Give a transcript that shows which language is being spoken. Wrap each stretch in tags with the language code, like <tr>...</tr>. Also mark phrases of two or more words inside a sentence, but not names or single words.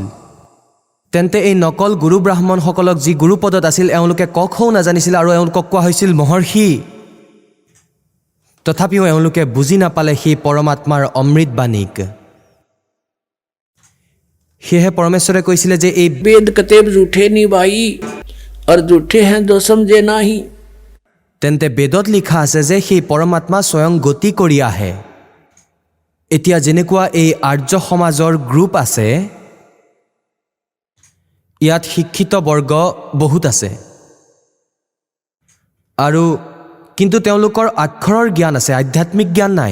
<as>তেন্তে এই নকল গুৰু ব্ৰাহ্মণসকলক যি গুৰুপদত আছিল, এওঁলোকে ক খও নাজানিছিল আৰু এওঁলোকক কোৱা হৈছিল মহৰ্ষি। তথাপিও এওঁলোকে বুজি নাপালে সেই পৰমাত্মাৰ অমৃতবাণীক। সেয়েহে পৰমেশ্বৰে কৈছিলে যে এই</as> <hi>वेद कतेब झूठे नहीं भाई, और झूठे हैं जो समझे नाही।</hi> <as>তেন্তে বেদত লিখা আছে যে সেই পৰমাত্মা স্বয়ং গতি কৰি আহে। এতিয়া যেনেকুৱা এই আৰ্য সমাজৰ গ্ৰুপ আছে, ইয়াত শিক্ষিত বৰ্গ বহুত আছে, আৰু কিন্তু তেওঁলোকৰ আক্ষৰৰ জ্ঞান আছে, আধ্যাত্মিক জ্ঞান নাই।</as>